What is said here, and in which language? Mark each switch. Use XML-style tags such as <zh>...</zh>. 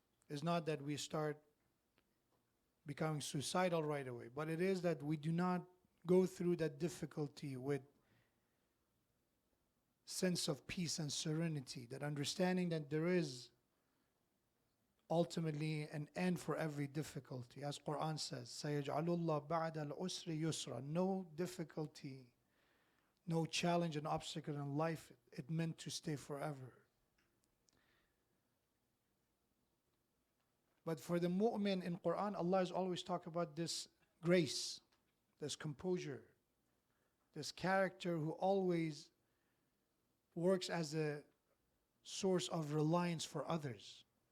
<en>It's not that we start becoming suicidal right away, but it is that we do not go through that difficulty with sense of peace and serenity, that understanding that there is ultimately an end for every difficulty. As Quran says,</en> <ar>سَيَجْعَلُ اللَّهُ بَعْدَ الْعُسْرِ يُسْرًا.</ar> <en>No difficulty, no challenge and obstacle in life, it meant to stay forever. But for the mu'min in Quran, Allah has always talked about this grace, this composure, this character who always works as a source of reliance for others.</en>